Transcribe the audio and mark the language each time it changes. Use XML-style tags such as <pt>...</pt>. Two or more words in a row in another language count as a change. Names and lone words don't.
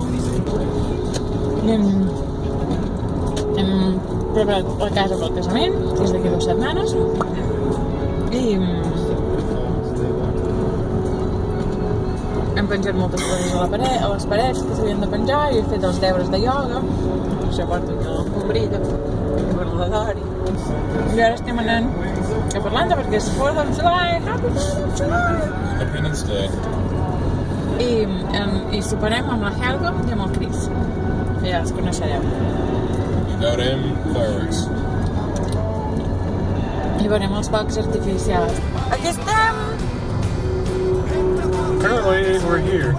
<ca>Hem preparat la casa pel casament, que és d'aquí 2 setmanes, i hem penjat moltes coses a les parets que s'havien de penjar, i he fet els deures de ioga, això porto aquí el cobrilla, el verladori. I ara estem anant cap a Irlanda perquè és</ca> <en>4th of July, Happy 4th of July! Independence Day.</en> <ca>I soparem amb la Helga i amb el Chris, que ja els coneixereu. I veurem fireworks. I veurem els focs artificials. Aquí estem!</ca> <en>Apparently, we're here.</en>